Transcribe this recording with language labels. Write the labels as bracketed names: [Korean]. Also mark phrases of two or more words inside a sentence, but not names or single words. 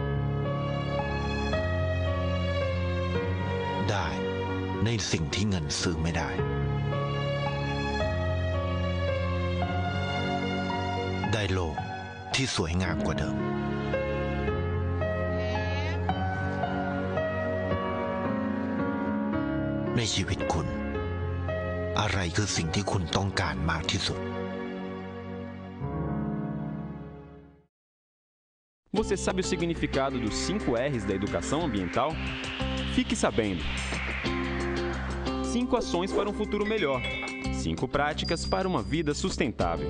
[Thai] ได้ในสิ่งที่เงินซื้อไม่ได้ได้โลกที่สวยงามกว่าเดิมในชีวิตคุณอะไรคือสิ่งที่คุณต้องการมากที่สุด [Portuguese] Você sabe o significado dos 5 R's da educação ambiental? Fique sabendo. 5 ações para um futuro melhor. 5 práticas para uma vida sustentável.